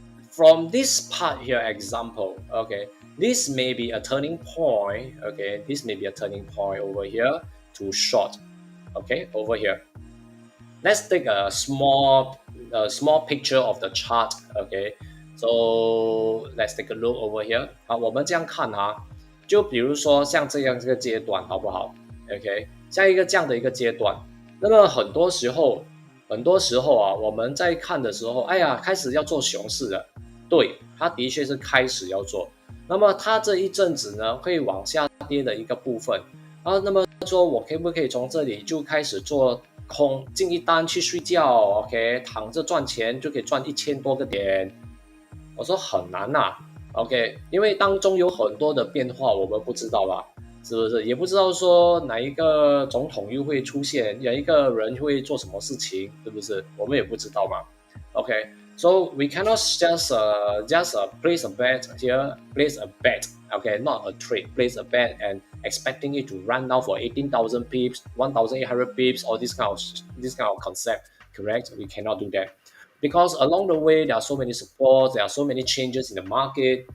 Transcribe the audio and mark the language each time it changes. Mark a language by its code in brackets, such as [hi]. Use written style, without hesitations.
[en] From this part here, example. Okay. This may be a turning point. Okay. This may be a turning point over here to short. Okay. Over here. Let's take a small picture of the chart. Okay. So let's take a look over here. [zh] 我们这样看就比如说像这样这个阶段，好不好 ？OK， 像一个这样的一个阶段，那么很多时候我们在看的时候，哎呀，开始要做熊市了。对，它的确是开始要做。那么它这一阵子呢，会往下跌的一个部分那么说我可不可以从这里就开始做空，进一单去睡觉 ？OK， 躺着赚钱就可以赚1000多个点。我说很难OK， 因为当中有很多的变化，我们不知道吧？是不是？也不知道说哪一个总统又会出现，哪一个人会做什么事情，是不是？我们也不知道嘛。 [en] Okay, so we cannot just place a bet here, place a bet. Okay, not a trade, place a bet and expecting it to run down for 18,000 pips, 1,800 pips, or this kind of concept. Correct? We cannot do that because along the way there are so many supports, there are so many changes in the market.